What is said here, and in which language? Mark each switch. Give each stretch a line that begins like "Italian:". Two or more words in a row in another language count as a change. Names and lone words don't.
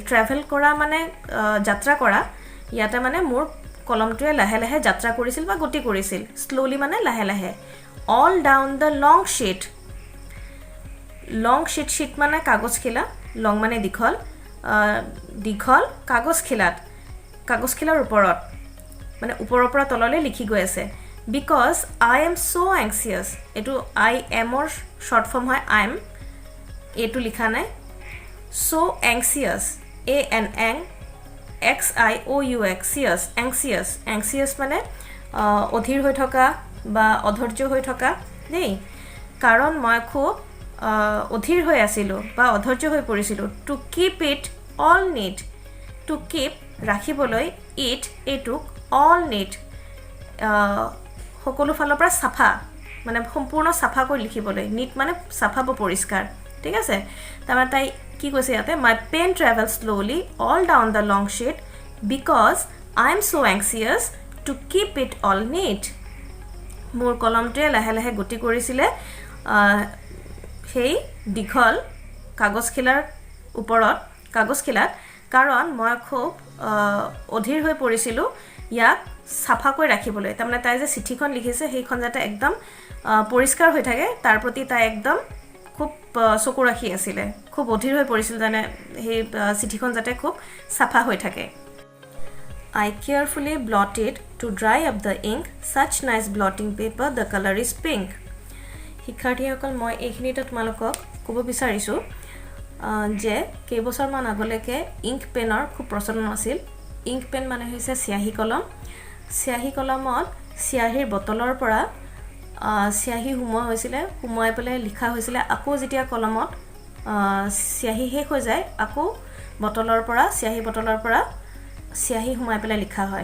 Assamese: ট্ৰেভেল কৰা মানে যাত্ৰা কৰা, ইয়াতে মানে মোৰ কলমটোৱে লাহে লাহে যাত্ৰা কৰিছিল বা গতি কৰিছিল, শ্ল'লি মানে লাহে লাহে।
English: all down the long sheet, long sheet
Assamese: মানে কাগজখিলা, লং মানে দীঘল, কাগজখিলাৰ ওপৰত মানে ওপৰৰ পৰা তললৈ লিখি গৈ আছে।
English: because I am so anxious
Assamese: এটো
English: I am or short form
Assamese: হয়
English: I am
Assamese: এটো লিখা নাই
English: so anxious a n n x i o u x anxious
Assamese: মানে অধীৰ হৈ থকা বা অধৈৰ্য হৈ থকা দেই কাৰণ মই খুব অধীৰ হৈ আছিলো বা অধৈৰ্য হৈ পৰিছিলো
English: to keep it all neat to keep
Assamese: ৰাখিবলৈ it এটুক
English: all neat
Assamese: সকলো ফালৰ পৰা সাফা মানে সম্পূৰ্ণ সাফা কৰি লিখিবলৈ neat মানে সাফা বা পৰিষ্কাৰ ঠিক আছে তাৰমানে তাই কি কৈছে ইয়াতে
English: my pen travels slowly all down the long sheet because I am so anxious to keep it all neat
Assamese: মোৰ কলমটোৱে লাহে লাহে গতি কৰিছিলে সেই দীঘল কাগজখিলাৰ ওপৰত কাগজখিলাত কাৰণ মই খুব অধীৰ হৈ পৰিছিলো ইয়াক সাফা কৰি ৰাখিবলৈ তাৰমানে তাই যে চিঠিখন লিখিছে সেইখন যাতে একদম পৰিষ্কাৰ হৈ থাকে তাৰ প্ৰতি তাই একদম খুব চকু ৰাখি আছিল খুব অধীৰ হৈ পৰিছিল জানে সেই চিঠিখন যাতে খুব সাফা হৈ থাকে
English: I carefully blotted to dry up the ink such nice blotting paper the color is pink
Assamese: শিক্ষাৰ্থীসকল মই এইখিনিতে তোমালোকক ক'ব বিচাৰিছো যে কেইবছৰ মান আগলৈকে ইংক পেনৰ খুব প্ৰচলন আছিল
English: ink pen
Assamese: মানে হৈছে সিয়াহী কলমত সিয়াহীৰ বটলৰ পৰা সিয়াহী হুমোৱা হৈছিল হুমোৱাই পেলাই লিখা হৈছিল আকৌ যেতিয়া কলমত সিয়াহী শেষ হৈ যায় আকৌ বটলৰ পৰা সিয়াহী হুমাই পেলাই লিখা হয়